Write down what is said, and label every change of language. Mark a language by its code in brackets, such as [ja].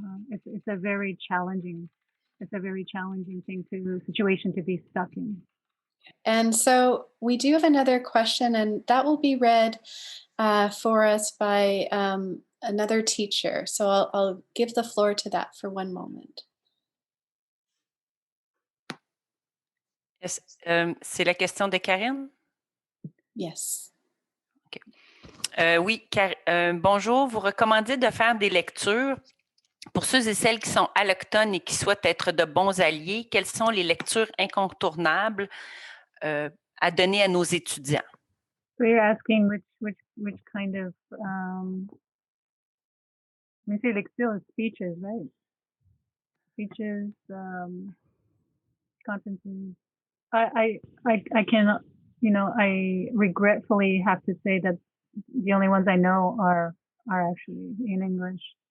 [en] It's a very challenging situation to be stuck in. And so we do have another question, and that will be read for us by another teacher. So I'll give the floor to that for one moment. [fr] C'est la question de Karine? [en] Yes. [fr] Okay. Oui, bonjour. Vous recommandez de faire des lectures pour ceux et celles qui sont allochtones et qui souhaitent être de bons alliés. Quelles sont les lectures incontournables à donner à nos étudiants? [en] So you're asking which kind of when you say lecture, speeches, right? Speeches, conferences. I cannot, I regretfully have to say that the only ones I know are actually in English.